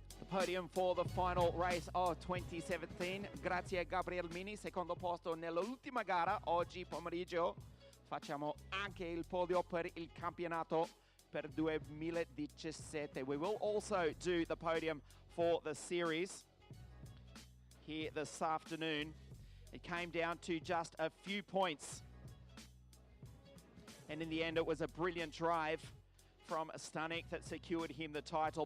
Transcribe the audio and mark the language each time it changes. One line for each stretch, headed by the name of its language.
English: Podium for the final race of 2017.
Italian: Grazie a Gabrielle Minnie, secondo posto nell'ultima gara. Oggi pomeriggio facciamo anche il podio per il campionato per 2017.
English: We will also do the podium for the series here this afternoon. It came down to just a few points. And in the end, it was a brilliant drive from Stanek that secured him the title.